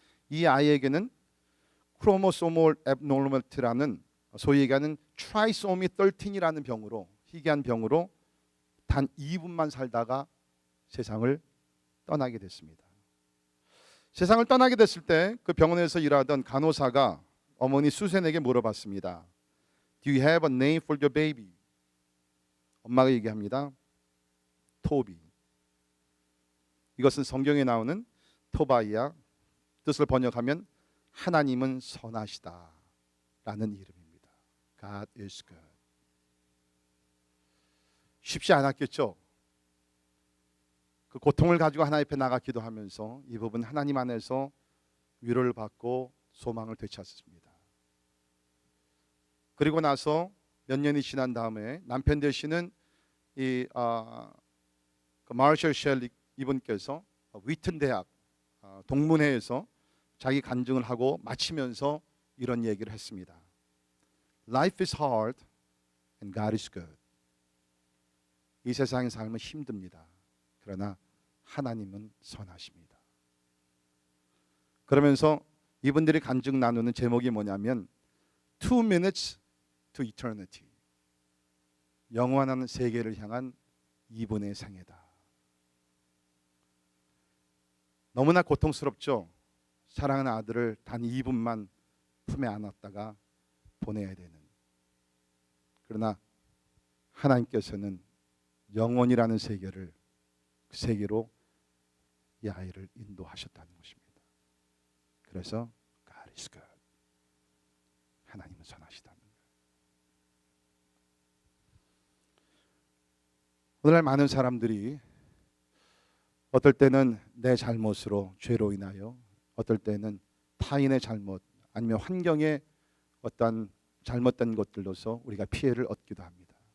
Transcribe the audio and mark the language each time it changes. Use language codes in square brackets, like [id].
[ko] 이 아이에게는 크로모소멀 앱노멀티라는 소위 얘기하는 트라이소미 13이라는 병으로, 희귀한 병으로 단 2분만 살다가 세상을 떠나게 됐습니다. 세상을 떠나게 됐을 때 그 병원에서 일하던 간호사가 어머니 수센에게 물어봤습니다. [en] Do you have a name for your baby? [ko] 엄마가 얘기합니다. 토비. 이것은 성경에 나오는 토바이야. 뜻을 번역하면 하나님은 선하시다 라는 이름입니다. [en] God is good. [ko] 쉽지 않았겠죠. 그 고통을 가지고 하나님 앞에 나가 기도하면서 이 부분 하나님 안에서 위로를 받고 소망을 되찾습니다. 그리고 나서 몇 년이 지난 다음에 남편 되시는 그 마셜 셸리 이분께서 위튼 대학 동문회에서 자기 간증을 하고 마치면서 이런 얘기를 했습니다. [en] Life is hard and God is good. [ko] 이 세상의 삶은 힘듭니다. 그러나 하나님은 선하십니다. 그러면서 이분들이 간증 나누는 제목이 뭐냐면 [en] 2 minutes to eternity. [ko] 영원한 세계를 향한 2분의 생애다. 너무나 고통스럽죠. 사랑하는 아들을 단 2분만 품에 안았다가 보내야 되는. 그러나 하나님께서는 영원이라는 세계를 그 세계로 이 아이를 인도하셨다는 것입니다. 그래서 [en] God is good. [ko] 하나님은 선하시다는 거예요. 오늘날 많은 사람들이 어떨 때는 내 잘못으로 죄로 인하여, 어떨 때는 타인의 잘못 아니면 환경의 어떠한 잘못된 것들로서 우리가 피해를 얻기도 합니다.